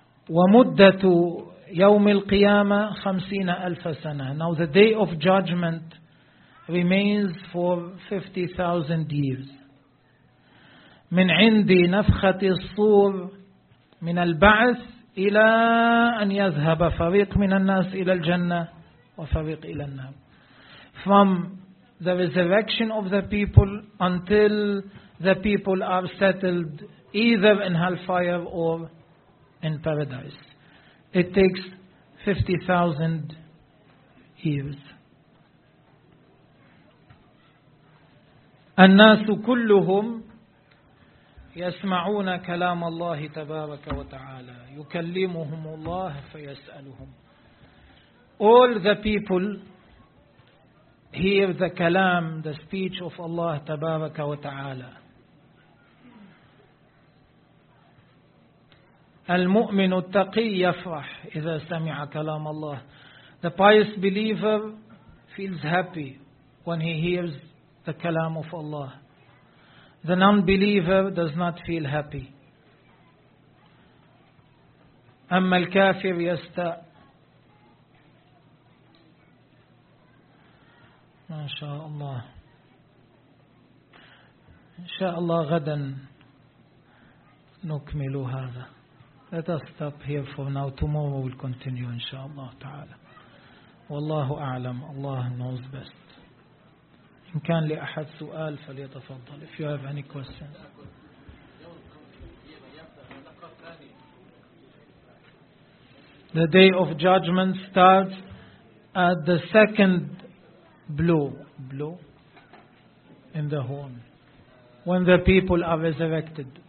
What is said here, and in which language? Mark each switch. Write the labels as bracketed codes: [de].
[ar] ومدة يوم القيامة 50,000 سنة. [en] Now the day of judgment remains for 50,000 years. [ar] من عندي نفخة الصور من البعث إلى أن يذهب فريق من الناس إلى الجنة وفريق إلى النار. [en] From the resurrection of the people until the people are settled either in hellfire or in paradise, it takes 50,000 years. [ar] الناس كلهم يسمعون كلام الله تبارك وتعالى. يكلمهم الله فيسألهم. [en] All the people hear the kalam, the speech of Allah تبارك وتعالى. [ar] المؤمن التقي يفرح إذا سمع كلام الله. [en] The pious believer feels happy when he hears the kalam of Allah. The non-believer does not feel happy. [ar] أما الكافر يستاء. ما شاء الله. إن شاء الله غدا نكمل هذا. [en] Let us stop here for now. Tomorrow we'll continue, inshallah تعالى. والله أعلم. Allah knows best. [ar] إن كان لأحد سؤال فليتفضل. [en] If you have any questions. The day of judgment starts at the second blow in the horn when the people are resurrected.